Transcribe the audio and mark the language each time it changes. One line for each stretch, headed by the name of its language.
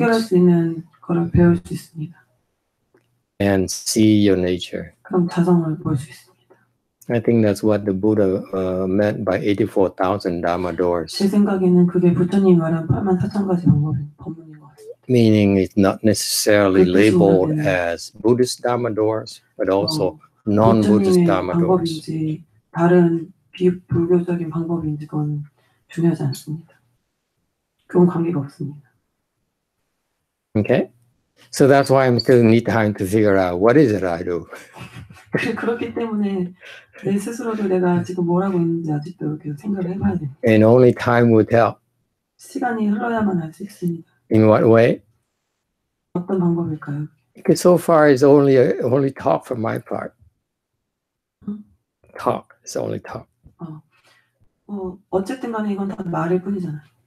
Korean: 해결할 수 있는 거를 배울 수 있습니다.
English: And see your nature.
Korean: 그럼 자성을 볼 수 있습니다.
English: I think that's what the Buddha meant by 84,000 Dharma doors.
Korean: 제 생각에는 그게 부처님이 말한 84,000가지 법문인 것 같습니다.
English: Meaning it's not necessarily labeled as Buddhist Dharma doors, but also non-Buddhist Dharma doors.
Korean: 방법인지 다른 비불교적인 방법인지 그건 중요하지 않습니다. 그건 관계가 없습니다.
English: Okay, so that's why I still need time to figure out what is it I do.
Korean: 그렇기 때문에 내 스스로도 내가 지금 뭘 하고 있는지 아직도 계속 생각을 해봐야 돼요.
English: And only time will tell.
Korean: 시간이 흘러야만 알 수 있습니다.
English: In what way?
Korean: 어떤 방법일까요?
English: Because so far it's only talk from my part. Talk. It's only talk.
Korean: 어쨌든 간에 이건 다 말일 뿐이잖아요.